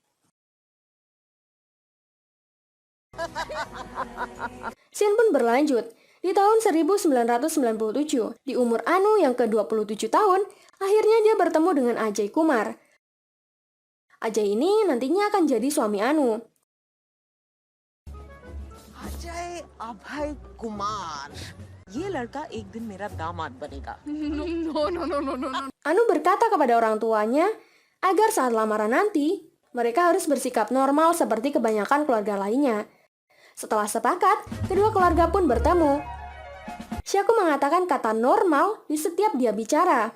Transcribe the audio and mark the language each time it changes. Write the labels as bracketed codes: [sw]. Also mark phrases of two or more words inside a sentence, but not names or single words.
[id] Scene pun berlanjut. Di tahun 1997, di umur Anu yang ke-27 tahun, akhirnya dia bertemu dengan Ajay Kumar. Ajay ini nantinya akan jadi suami Anu. [hi] अजय अभय कुमार ये लड़का एक दिन मेरा दामाद बनेगा [id] Anu berkata kepada orang tuanya agar saat lamaran nanti, mereka harus bersikap normal seperti kebanyakan keluarga lainnya. Setelah sepakat, kedua keluarga pun bertemu. Shaku mengatakan kata normal di setiap dia bicara.